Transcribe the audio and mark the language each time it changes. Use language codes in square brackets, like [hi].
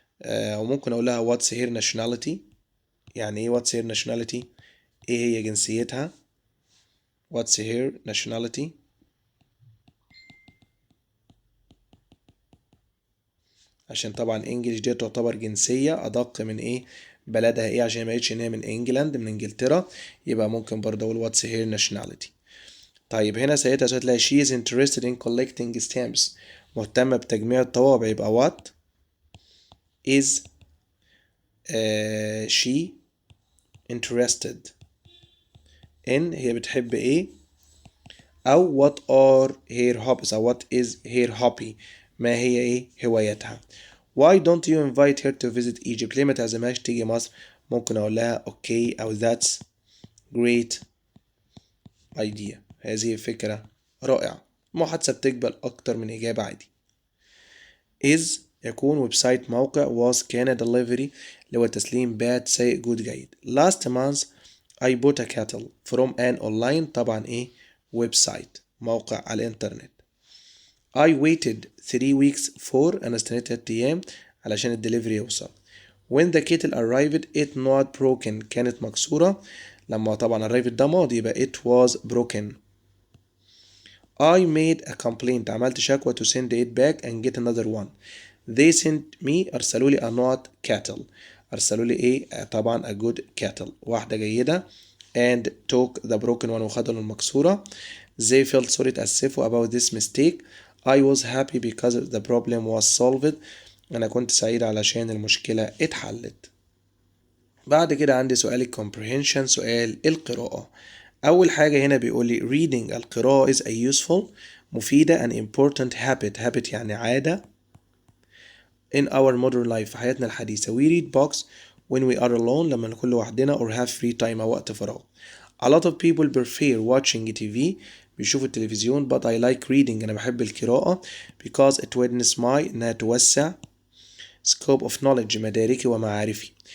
[ar] وممكن اقول لها [en] what's her nationality. [ar] يعني ايه [en] what's her nationality؟ [ar] ايه هي جنسيتها؟ what's her nationality. عشان طبعا انجلش دي تعتبر جنسية ادق من ايه بلدها ايه، عشان ما قالتش ان هي من انجلاند من انجلترا، يبقى ممكن برضه اقول [en] what's her nationality. [ar] طيب هنا سيدها هتلاقي [en] she is interested in collecting stamps، [ar] مهتمة بتجميع الطوابع، يبقى [en] what is she interested in، [ar] هي بتحب ايه. [en] او what are her hobbies او what is her hobby، [ar] ما هي ايه هوايتها. [en] why don't you invite her to visit Egypt؟ [ar] ليه ما تعزمهاش تيجي مصر؟ ممكن اقول لها [en] okay او that's great idea، [ar] هذه فكرة رائعة. المحادثة بتقبل اكتر من اجابة عادي. is يكون ويب سايت موقع، was كان delivery اللي هو تسليم، bad سيء جود جيد. [en] last month I bought a kettle from an online، [ar] طبعا ايه ويب سايت موقع على الانترنت. [en] I waited 3 weeks for، [ar] أنا استنيت 3 أيام علشان الدليفري يوصل. [en] when the kettle arrived it not broken، [ar] كانت مكسورة. لما طبعا arrived ده ماضي يبقى [en] it was broken. I made a complaint، [ar] عملت شكوى [en] to send it back and get another one. they sent me، أرسلوا لي a not cattle، [ar] أرسلوا لي إيه طبعا [en] a good cattle واحدة جيدة. and took the broken one [ar] وخدوا المكسورة. [en] they felt sorry تأسفوا about this mistake. I was happy because the problem was solved، [ar] أنا كنت سعيد علشان المشكلة اتحلت. بعد كده عندي سؤال comprehension، سؤال القراءة. أول حاجة هنا بيقول لي reading القراءة [en] is a useful [ar] مفيدة [en] an important habit [ar] يعني عادة [en] in our modern life [ar] في حياتنا الحديثة. [en] we read books when we are alone [ar] لما نكون لوحدنا [en] or have free time [ar] أو وقت فراغ. [en] a lot of people prefer watching TV [ar] بيشوفوا التلفزيون [en] but I like reading [ar] أنا بحب القراءة [en] because it widens my إنها توسع scope of knowledge [ar] مداركي ومعارفي.